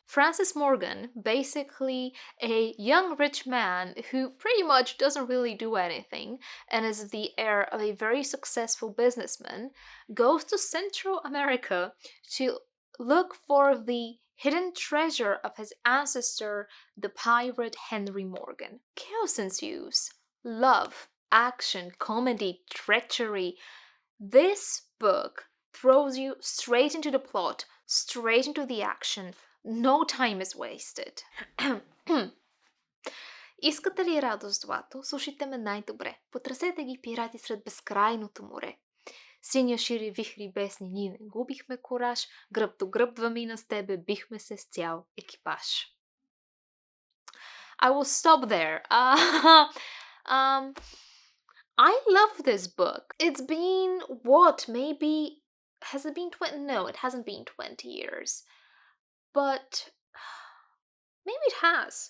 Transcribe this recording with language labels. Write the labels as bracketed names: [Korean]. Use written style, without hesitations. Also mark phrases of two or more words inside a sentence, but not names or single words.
[English] Francis Morgan, basically a young rich man who pretty much doesn't really do anything and is the heir of a very successful businessman, goes to Central America to look for the hidden treasure of his ancestor, the pirate Henry Morgan. Chaos ensues. Love, action, comedy, treachery. This book throws you straight into the plot, straight into the action. No time is wasted. [Bulgarian] Искате ли радост, злато? Слушайте ме най-добре. Потресете ги пирати сред безкрайното море. Синя шири вихри бесни, ние не губихме кораж. Гръб до гръб двамина с тебе бихме се с цял екипаж. [English] I will stop there. I love this book. It's been, maybe, has it been 20? No, it hasn't been 20 years. But maybe it has.